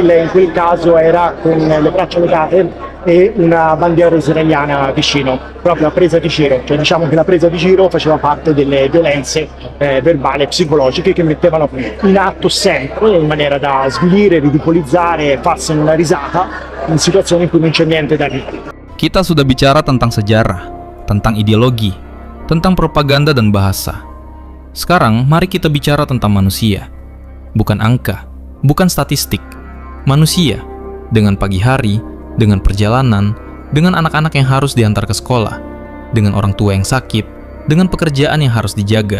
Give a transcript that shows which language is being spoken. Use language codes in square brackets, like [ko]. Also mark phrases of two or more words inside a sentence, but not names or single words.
[it] Lei in quel caso era con le braccia legate e una bandiera israeliana vicino, proprio a presa di giro, cioè diciamo che la presa di giro faceva parte delle violenze verbali e psicologiche che mettevano in atto sempre in maniera da svilire, ridicolizzare, farsene una risata in situazioni in cui non c'è niente da dire. [id] Kita sudah bicara tentang sejarah, tentang ideologi, tentang propaganda dan bahasa. Sekarang mari kita bicara tentang manusia. Bukan angka, bukan statistik. Manusia dengan pagi hari, dengan perjalanan, dengan anak-anak yang harus diantar ke sekolah, dengan orang tua yang sakit, dengan pekerjaan yang harus dijaga.